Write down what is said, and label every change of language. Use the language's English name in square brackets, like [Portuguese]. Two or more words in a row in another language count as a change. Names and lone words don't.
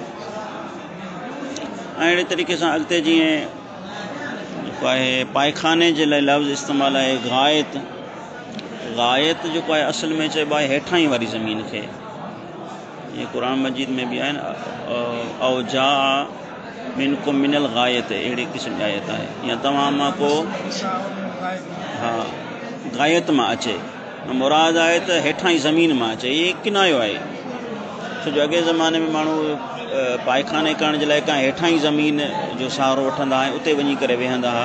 [Sindhi] ऐं अहिड़े तरीक़े सां अॻिते जीअं जेको आहे पायखाने जे लाइ लफ़्ज़ इस्तेमालु आहे गायत। गायत जेको आहे असल में चइबो आहे हेठां ई वारी ज़मीन खे। जीअं क़ुरान मजीद में बि आहे न, [Arabic] أو جاء منكم من الغائط, [Sindhi] अहिड़े क़िस्म जी आयत आहे। या तव्हां मां को गायत मां अचे, मुराद आहे त हेठां ई ज़मीन मां अचे। इहे किनायो आहे, छो जो अॻे ज़माने में माण्हू पायखाने करण जे लाइ का हेठां ई ज़मीन जो सहारो वठंदा हुआ, उते वञी करे वेहंदा हुआ।